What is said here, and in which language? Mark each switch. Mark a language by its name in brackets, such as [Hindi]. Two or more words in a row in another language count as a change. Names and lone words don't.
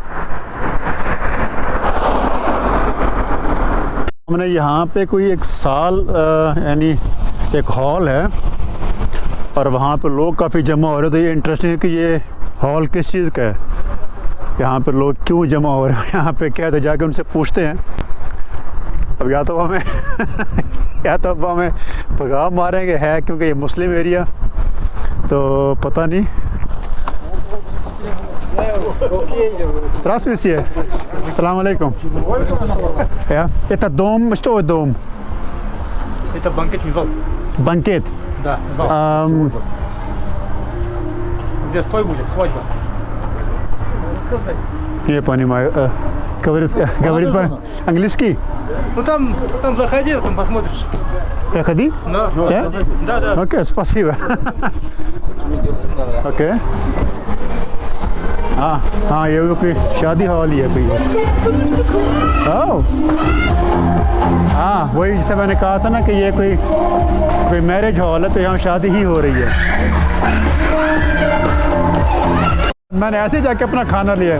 [Urdu] ہم نے یہاں پہ کوئی ایک سال یعنی ایک ہال ہے اور وہاں پہ لوگ کافی جمع ہو رہے تھے. یہ انٹرسٹنگ ہے کہ یہ ہال کس چیز کا ہے. یہاں پہ لوگ کیوں جمع ہو رہے ہیں یہاں پہ، کیا تو جا کے ان سے پوچھتے ہیں. اب یا تو ہمیں یا تو اب ہمیں بھگا ماریں گے ہے، کیونکہ یہ مسلم ایریا، تو پتہ نہیں. [Russian] Здравствуйте. Салам алейкум. Ja, это дом, что это дом? Это банкетный зал. Банкет. Да, зал. Где стой будет, свадьба. Не понимаю. Говорит по-английски? Ну там заходи, там посмотришь. Проходи? Да, да. Окей, спасибо. Окей. [Urdu] ہاں یہ کوئی شادی ہال ہی ہے کوئی. اوہ ہاں، وہی جسے میں نے کہا تھا نا کہ یہ کوئی میرج ہال ہے، تو یہاں شادی ہی ہو رہی ہے. میں نے ایسے جا کے اپنا کھانا لیا.